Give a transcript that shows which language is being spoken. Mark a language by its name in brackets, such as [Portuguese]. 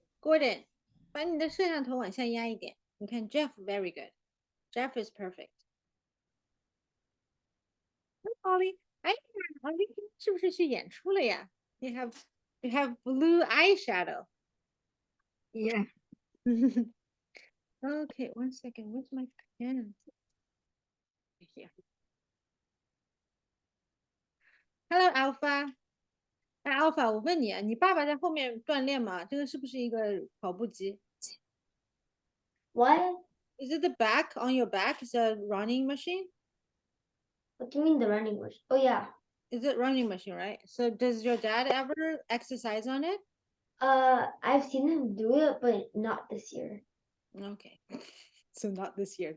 [Chinese] Gordon, 把你的摄像头往下压一点。你看， [English] Jeff very good. Jeff is perfect. [Chinese] Ollie，哎呀，Ollie 是不是去演出了呀？ [English] You have blue eyeshadow. Yeah. Okay, one second. Where's my pen? Here. Hello, Alpha. [Chinese] 哎，Alpha，我问你啊，你爸爸在后面锻炼吗？这个是不是一个跑步机 [English] What? ？Is it the back on your back? Is a running machine? What do you mean the running machine? Oh yeah. Is it running machine, right? So does your dad ever exercise on it? I've seen him do it, but not this year. Okay. So not this year.